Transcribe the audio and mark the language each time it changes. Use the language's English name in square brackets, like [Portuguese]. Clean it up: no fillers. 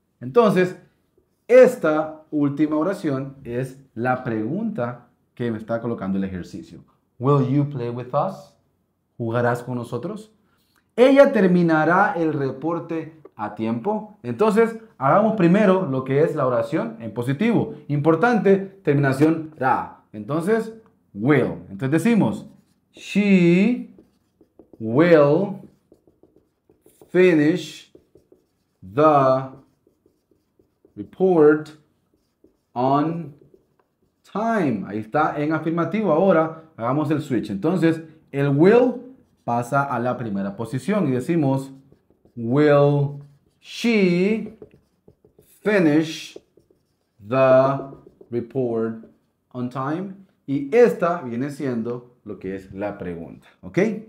[Spanish] Entonces, esta última oración es la pregunta que me está colocando el ejercicio. [English] Will you play with us? [Spanish] ¿Jugarás con nosotros? Ella terminará el reporte a tiempo. Entonces, hagamos primero lo que es la oración en positivo. Importante, terminación ra. Entonces, will. Entonces decimos, [English] she will finish the report on time. [Spanish] Ahí está en afirmativo. Ahora hagamos el switch. Entonces, el will pasa a la primera posición y decimos, [English] will she finish the report on time? [Spanish] Y esta viene siendo lo que es la pregunta, ¿ok?